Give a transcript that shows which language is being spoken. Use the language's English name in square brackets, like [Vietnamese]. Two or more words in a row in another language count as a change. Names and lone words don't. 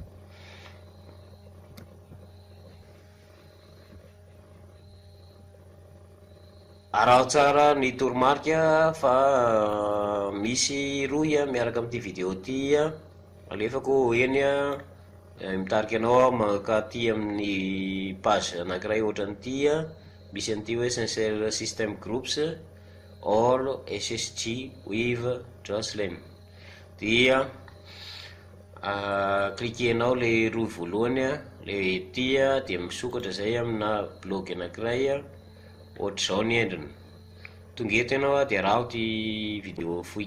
[Malagasy] araho tsara ny toromarika fa misy roy miaraka amin'ity vidéo ty alefako eny mitarika anao maka ty amin'ny page anankiray ohatran'ity misy an'ity hoe sincere system groups all ssg with Jocelyn dia cliquenao le roy voalohany le tia dia misokatra zay amina blog anankiray ohatr'izao ny endriny tonga eto ianao dia raha ty vidéo fohy